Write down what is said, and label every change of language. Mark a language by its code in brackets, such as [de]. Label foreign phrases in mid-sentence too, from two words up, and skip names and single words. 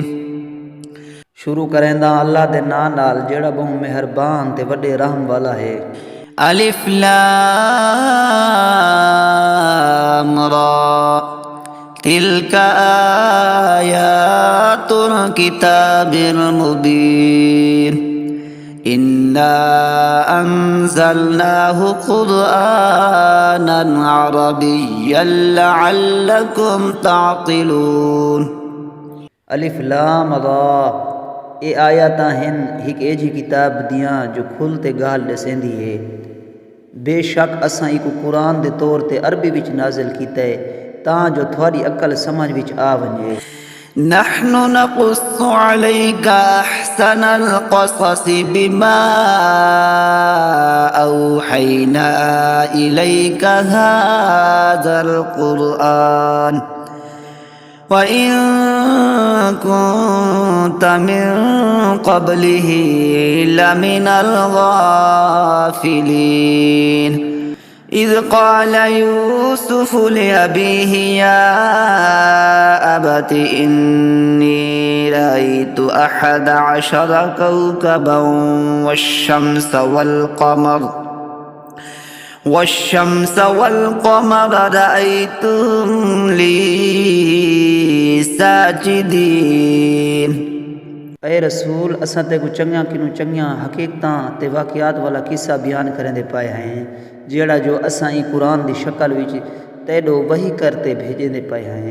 [skr] شروع کریندا اللہ دے نام نال جیڑھا بہوں مہربان تے وڈے رحم والا ہے. [ar] الر تلك آيات الكتاب المبين إنا أنزلناه قرآنا عربيا لعلكم تعقلون. [skr] الف لام را اے آیتاں ہن ہک ایجھی کتاب دیاں جو کھل تے گالھ ڈسیندی ہے. بے شک اساں ایکوں قرآن دے طور تے عربی وچ نازل کیتا ہے تاں جو تھوڑی عقل سمجھ وچ آ ونجے. [ar] نحن نقص عليك أحسن القصص بما أوحينا إليك هذا القرآن وإن كنت من قبله لمن الغافلين. إذ قال يوسف لأبيه يا أبت إني رأيت أحد عشر كوكبا والشمس والقمر رأيتهم لي ساجدين. [skr] اے رسول اساں تے کو چنگیاں کنوں چنگیاں حقیقتاں تے واقعات والا قصہ بیان کریندے پئے ہیں جیڑھا جو اساں ای قرآن دی شکل وچ تیڈو وحی کرتے بھیجیندے پئے ہیں.